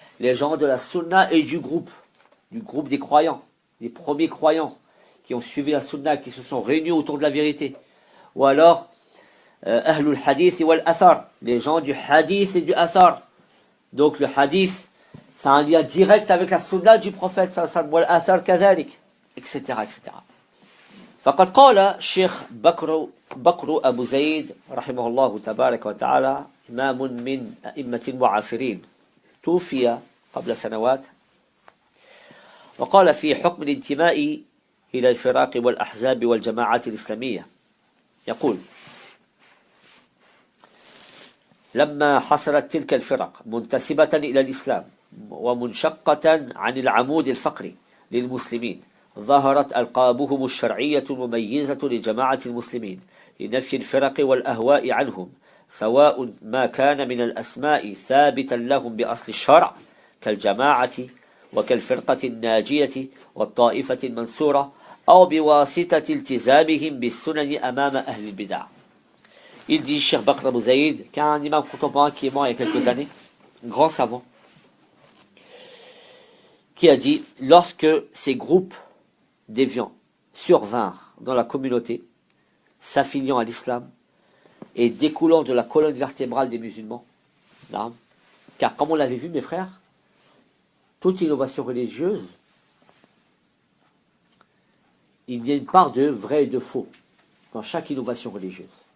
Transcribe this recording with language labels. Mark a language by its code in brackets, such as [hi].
[fr] Les gens de la sunna et du groupe des croyants, des premiers croyants qui ont suivi la sunna, qui se sont réunis autour de la vérité. Ou alors [ar] ahlul hadith wal athar, [fr] les gens du hadith et du athar. Donc le hadith, c'est un lien direct avec la sunna du prophète sallallahu alayhi wa sallam, [ar] wal athar kadhalik, [fr] etc., etc. [ar] فقد قال الشيخ بكر أبو زيد رحمه الله تبارك وتعالى إمام من أئمة المعاصرين توفي قبل سنوات وقال في حكم الانتماء إلى الفرق والأحزاب والجماعات الإسلامية يقول لما حصلت تلك الفرق منتسبة إلى الإسلام ومنشقة عن العمود الفقري للمسلمين ظهرت ألقابهم الشرعية المميزة لجماعة المسلمين لنفي الفرق والأهواء عنهم سواء ما كان من الأسماء ثابتا لهم بأصل الشرع كالجماعة وكالفرقة الناجية والطائفة المنصورة أو بواسطة التزامهم بالسنن أمام أهل البدع. [fr] Il dit, Cheikh Bakr Abu Zaïd, qui est un imam contemporain qui est mort il y a quelques années, grand savant, qui a dit, lorsque ces groupes déviants survinrent dans la communauté, s'affiliant à l'islam et découlant de la colonne vertébrale des musulmans, car comme on l'avait vu mes frères, toute innovation religieuse, il y a une part de vrai et de faux dans chaque innovation religieuse.